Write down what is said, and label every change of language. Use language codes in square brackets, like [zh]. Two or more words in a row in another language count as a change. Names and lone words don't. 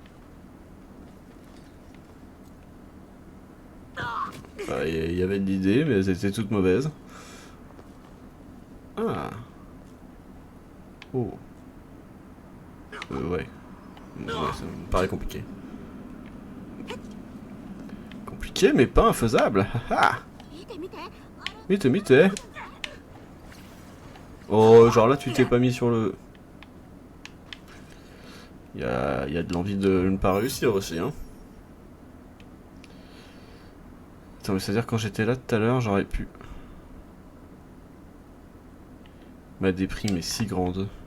[fr] Il y avait de l'idée, mais elles étaient toutes mauvaises. Ah. Oh. Ouais. Ouais, ça me paraît compliqué. Compliqué, mais pas infaisable. Haha. [ja] 見て見て、あれ見て、見て. [fr] Oh, genre là, tu t'es pas mis sur le... Il y a de l'envie de ne pas réussir aussi, hein. Attends, mais c'est-à-dire quand j'étais là tout à l'heure, j'aurais pu... Ma déprime est si grande.